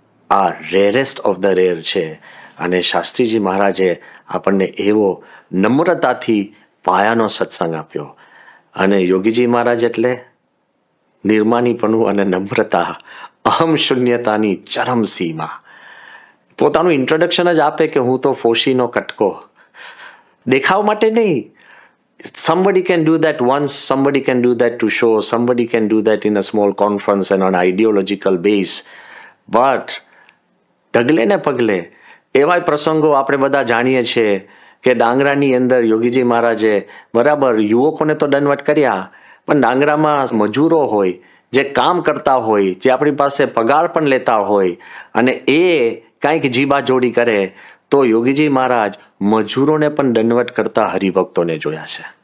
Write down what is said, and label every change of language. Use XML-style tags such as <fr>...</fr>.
<gu>આ</gu> <en>rarest of the rare</en> <gu>છે. અને શાસ્ત્રીજી મહારાજે આપણને એવો નમ્રતાથી પાયાનો સત્સંગ આપ્યો. અને યોગીજી મહારાજ એટલે નિર્માનીપણું અને નમ્રતા, અહમ શૂન્યતાની ચરમ સીમા. પોતાનું ઇન્ટ્રોડક્શન જ આપે કે હું તો ફોશીનો કટકો, દેખાવ માટે નહીં.</gu> <en>Somebody can do that once, somebody can do that to show, somebody can do that in a small conference and on ideological base.</en> <gu>But ડગલે ને પગલે એવા પ્રસંગો આપણે બધા જાણીએ છીએ કે ડાંગરાની અંદર યોગીજી મહારાજે બરાબર યુવકોને તો દંડવટ કર્યા, પણ ડાંગરામાં મજૂરો હોય, જે કામ કરતા હોય, જે આપણી પાસે પગાર પણ લેતા હોય અને એ કાંઈક જીબા જોડી કરે તો યોગીજી મહારાજ મજૂરોને પણ દંડવટ કરતા હરિભક્તોને જોયા છે.</gu>